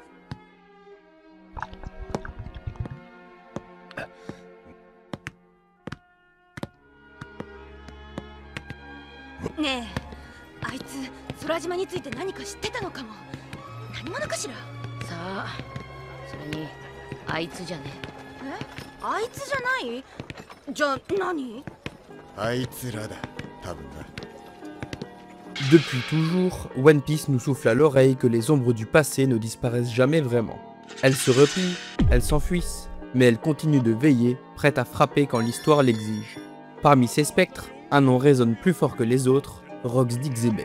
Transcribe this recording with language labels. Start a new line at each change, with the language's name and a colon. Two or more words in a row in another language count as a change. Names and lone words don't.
Japanese: ねえ、あいつ空島について何か知ってたのかも。何者かしら。さあ、それにあいつじゃねえ、あいつじゃない？じゃあ何？あいつらだ、多分な。
French: Depuis toujours, One Piece nous souffle à l'oreille que les ombres du passé ne disparaissent jamais vraiment. Elles se replient, elles s'enfuissent, mais elles continuent de veiller, prêtes à frapper quand l'histoire l'exige. Parmi ces spectres, un nom résonne plus fort que les autres, Rox d'Xebec.